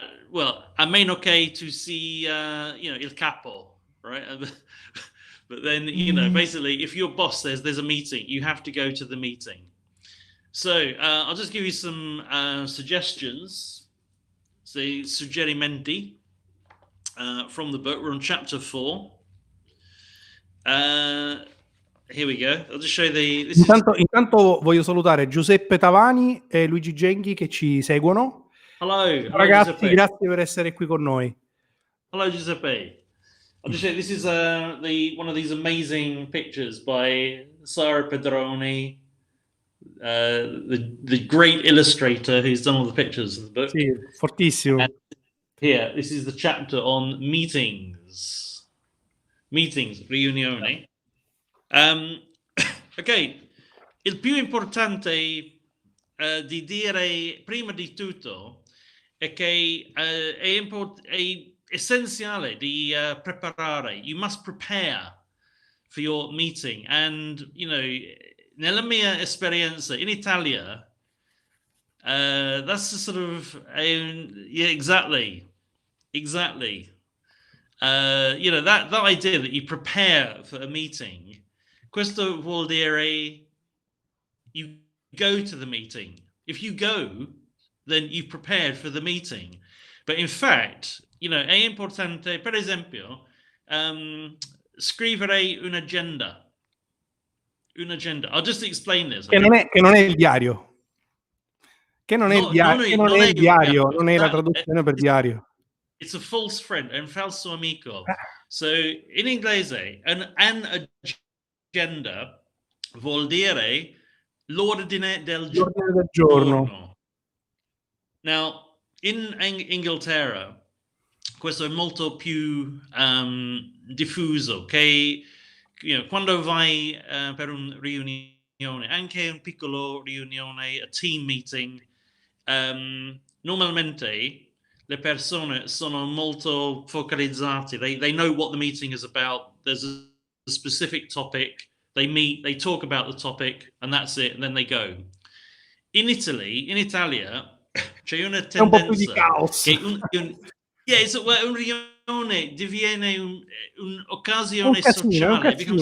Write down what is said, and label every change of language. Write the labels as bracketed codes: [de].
[it] Well, a meno che tu sia, il capo, right? [en] But then, basically, if your boss says there's a meeting, you have to go to the meeting. So I'll just give you some suggestions, suggerimenti from the book. We're on chapter 4. Here we go. I'll just show you [it] Intanto voglio salutare Giuseppe Tavani e Luigi Genghi che ci seguono. [en] Hello, [it] ragazzi, Giuseppe. Grazie per essere qui con noi. [en] Hello, Giuseppe. I'll just show you, this is one of these amazing pictures by Sara Pedroni, the great illustrator who's done all the pictures of the book. [it] Sì, fortissimo. [en] And here, this is the chapter on meetings, riunioni. [it] Ok, il più importante di dire prima di tutto è che è essenziale di preparare. [en] You must prepare for your meeting. And, [it] nella mia esperienza in Italia, [en] That's the sort of yeah, exactly. That idea that you prepare for a meeting. [it] Questo vuol dire [en] you go to the meeting. If you go, then you've prepared for the meeting. But in fact, [it] è importante, per esempio, scrivere un'agenda. [en] I'll just explain this. [it] Che non è il diario. Che non è il diario, non è la traduzione per diario. [en] It's a false friend, [it] un falso amico. So in inglese, an agenda vuol dire l'ordine del giorno. Now, in Inghilterra, questo è molto più diffuso, che quando vai per una riunione, anche un piccolo riunione, [en] a team meeting, [it] normalmente le persone sono molto focalizzate. [en] They know what the meeting is about. There's a specific topic. They meet, they talk about the topic, and that's it, and then they go. [it] In Italia, c'è una tendenza... È un po' più di caos. Un riunione diviene un'occasione sociale.